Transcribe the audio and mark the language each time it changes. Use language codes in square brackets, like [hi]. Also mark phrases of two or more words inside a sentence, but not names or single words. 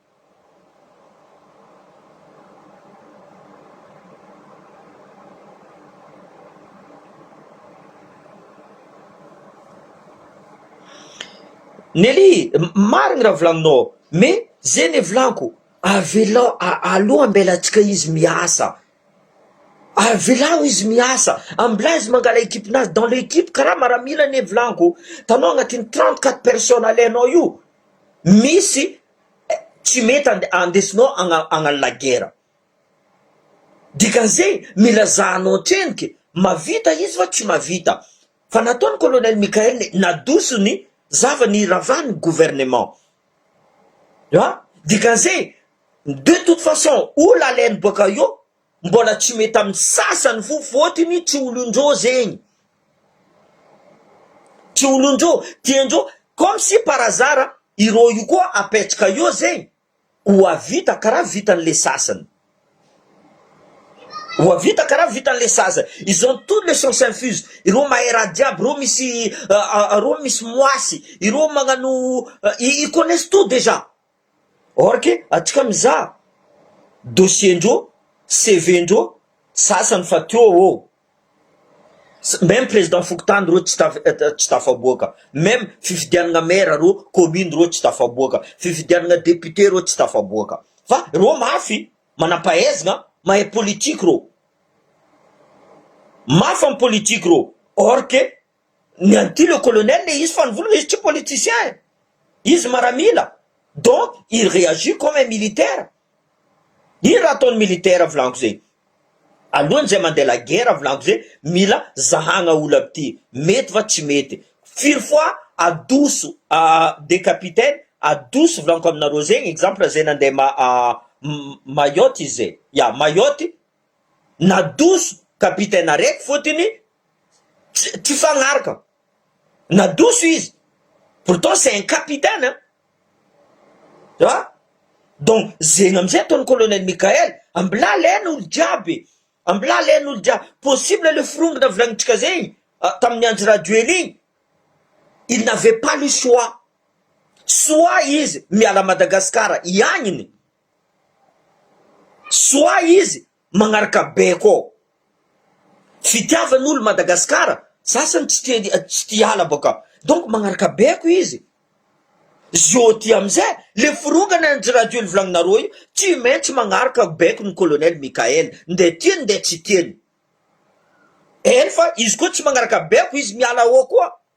[mg] Nelly, marigny raha volagninao, mais zay volaniko, avela aloha ambelatsika izy miasa, avelao izy miasa, ambila izy mangala équipe-nazy, [fr] dans l'équipe [mg] karaha maramila ne volaniko, tanao agnatiny 34 personnes alainao io, misy tsy mety andesinao agnano [fr] la guerre, [mg] dikan'zay mila zahanao treniky, mavita izy fa tsy mavita, fa nataony colonel Michael nadosony zavany ravany gouvernement, dikan'zay [fr] de toute façon [mg] olo alainy boka io mbola tsy mety amin'ny sasany fo, fotiny tsy olondreo zegny, tsy olondreo tiandreo, [fr] comme si par hasard [mg] ireo io koa apetraka io zegny ho avita karaha vitan'le sasany, ho avita karaha vitan'le sasany, [fr] ils ont toutes les chances infuses, [mg] ireo mahay raha jiaby, ireo misy moasy, ireo magnano, [fr] ils connaissent tout déjà. Or que [mg] atsika mizaha dossier ndreo, CV ndreo, sasany fa teo [fr] même président [mg] Fokontany reo tsy tafaboaka, même fifidianana maire reo commune reo tsy tafaboaka, fifidianana député reo tsy tafaboaka, fa reo mafy manampahaizana, mahay politique reo, mafy amin'ny politique reo. [fr] Or que [mg] nianty le colonel le izy fa nivolagna izy tsy politicien, izy maramila, [fr] donc il réagit comme un militaire. [mg] Ino raha ataony militaire volaniko zegny, alohany zay mandeha [fr] la guerre [mg] volaniko zay, mila zahagna olo aby ty, mety va tsy mety, firy fois adoso [fr] des capitaines, [mg] adoso volaniko aminareo zegny, exemple zay nandeha Mayotte izy zay, Mayotte, nadoso capitaine araiky fotiny tsy fagnaraka, nadoso izy, [fr] pourtant c'est un capitaine, [mg] donc zegny amizay ataony colonel Michael, ambila alaina olo jiaby, ambila alaina olo jiaby, possible le frongana volagnintsika zegny tamin'ny Andry Rajoely igny, [fr] il n'avait pas le choix, [mg] soit izy miala Madagascar iagniny, soit izy magnaraka beko, fitiavan'olo Madagascar, sasany tsy tiala boka, donc magnaraka beko izy. Zoti amizay le furongana Andry Rajoely volagninareo io tsy maintsy magnaraka beko ny colonel Michael, nde tiany nde tsy tiany, eny fa izy koa tsy magnaraka beko izy miala ao koa,